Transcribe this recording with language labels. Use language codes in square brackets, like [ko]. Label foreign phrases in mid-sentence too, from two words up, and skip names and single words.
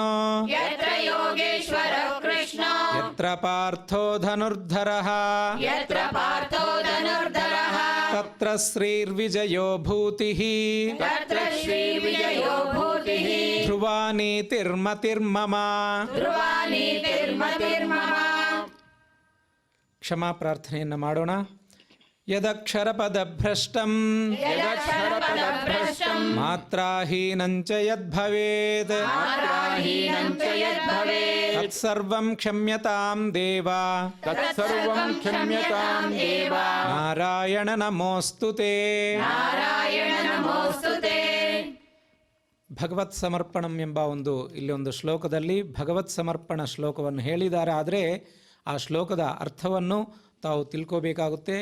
[sa] यत्र योगेश्वरः कृष्णो यत्र पार्थो धनुर्धरः यत्र पार्थो धनुर्धरः तत्र श्रीर्विजयो भूतिः तत्र श्रीर्विजयो भूतिः ध्रुवा नीतिर्मतिर्मम ಧ್ರುವ ನೀತಿರ್ಮತಿರ್ಮಮ [kn] ಕ್ಷಮಾ ಪ್ರಾರ್ಥನೆಯನ್ನು ಮಾಡೋಣ. ಯದಕ್ಷರಪದಭ್ರಷ್ಟಂ [sa] ಯದಕ್ಷರಪದಭ್ರಷ್ಟಂ ಮಾತ್ರಾಹೀನಂ ಚ ಯದ್ಭವೇತ್ ಮಾತ್ರಾಹೀನಂ ಚ ಯದ್ಭವೇತ್ ತತ್ಸರ್ವಂ ಕ್ಷಮ್ಯತಾಂ ದೇವ ತತ್ಸರ್ವಂ ಕ್ಷಮ್ಯತಾಂ ದೇವ ನಾರಾಯಣ ನಮೋಸ್ತುತೇ. ನಾರಾಯಣ ನಮೋಸ್ತುತೇ. ಭಗವತ್ ಸಮರ್ಪಣಂ [kn] ಎಂಬ ಇಲ್ಲಿ ಒಂದು ಶ್ಲೋಕದಲ್ಲಿ ಭಗವತ್ ಸಮರ್ಪಣ ಶ್ಲೋಕವನ್ನು ಹೇಳಿದ್ದಾರೆ. ಆದರೆ ಆ ಶ್ಲೋಕದ ಅರ್ಥವನ್ನು ತಾವು ತಿಳ್ಕೋಬೇಕಾಗುತ್ತೆ.